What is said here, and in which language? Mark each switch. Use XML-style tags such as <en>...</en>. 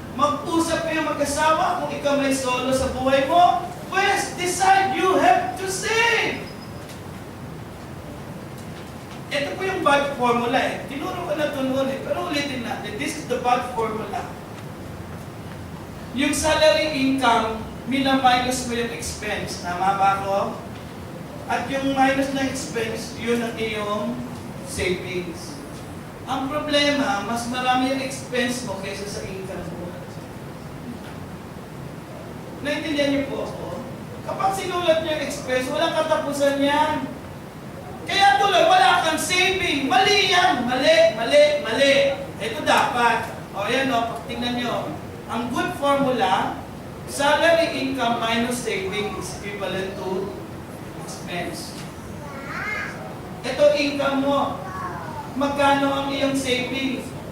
<tl>Mag-usap kayo mag-asawa kung ikaw may solo sa buhay mo.</tl> <en>Pues, decide you have to save.</en> <tl>Ito po yung bad formula eh. Tinuro ko na ito noon eh. Pero ulitin natin.</tl> <en>This is the bad formula.</en> <tl>Yung salary income, mina-minus mo yung expense. Tama ba ako? At yung minus ng expense, yun ang iyong savings. Ang problema, mas marami yung expense mo kaysa sa income mo. Naintindihan niyo po ako? Kapag sinulat niyo yung expense, walang katapusan yan. Kaya tuloy, wala kang saving. Mali yan. Mali. Ito dapat. O yan o, tingnan niyo.</tl> <en>Ang good formula, salary income minus saving is equivalent to expense.</en> <tl>Ito income mo. Magkano ang iyong savings?</tl>